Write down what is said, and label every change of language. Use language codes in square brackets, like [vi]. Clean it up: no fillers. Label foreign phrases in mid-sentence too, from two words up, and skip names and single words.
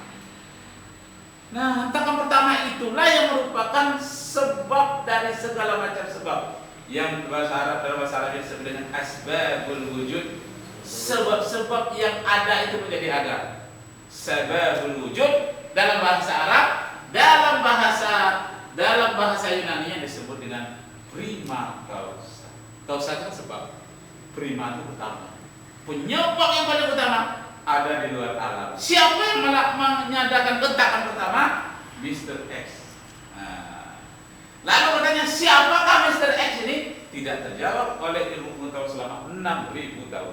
[id] Nah, hentakan pertama itulah yang merupakan sebab dari segala macam sebab. Yang bahasa Arab dalam bahasa Arab disebut dengan [ar] أسباب الوجود. [id] Sebab-sebab yang ada itu menjadi ada. [ar] سبب الوجود [id] dalam bahasa Arab, dalam bahasa Yunani yang disebut dengan [la] prima causa. [id] Causa itu sebab, prima itu utama. Penyebab yang paling utama ada di luar alam. Siapa yang menyatakan hentakan pertama? Mr. X. Lalu katanya siapakah Mr. X ini? Tidak terjawab oleh ilmu pengetahuan selama 6.000 tahun.